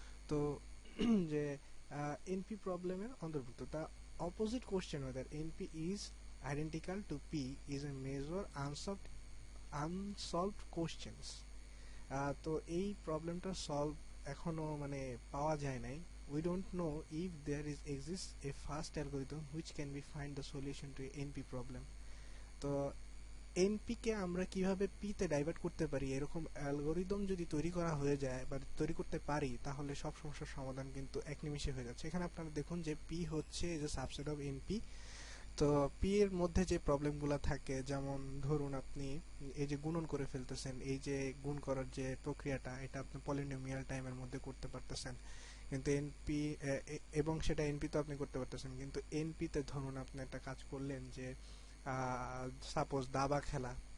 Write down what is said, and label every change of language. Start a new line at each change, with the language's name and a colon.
Bangla: তো যে এনপি প্রবলেমের অন্তর্ভুক্ত, তা
English: Opposite question whether NP is identical to P is a major unsolved questions.
Bangla: তো এই প্রবলেমটা সলভ এখনো মানে পাওয়া যায় নাই।
English: We don't know if there exists a fast algorithm which can be find the solution to a NP problem.
Bangla: তো NP কে আমরা কিভাবে পি তে ডাইভার্ট করতে পারি, এরকম অ্যালগরিদম যদি তৈরি করা হয়ে যায় বা তৈরি করতে পারি, তাহলে সব সমস্যার সমাধান কিন্তু এক নিমিষে হয়ে যাচ্ছে। এখানে আপনারা দেখুন যে পি হচ্ছে যে সাবসেট অফ এনপি। তো পি এর মধ্যে যে প্রবলেমগুলো থাকে, যেমন ধরুন আপনি এই যে গুণন করে ফেলতেছেন, এই যে গুণ করার যে প্রক্রিয়াটা, এটা আপনি পলিনোমিয়াল টাইমের মধ্যে করতে পারতেছেন, কিন্তু এনপি এবং সেটা এনপি তো আপনি করতে পারতেছেন, কিন্তু এনপি তে ধরুন আপনি একটা কাজ করলেন যে সাপোজ দাবা খেলা।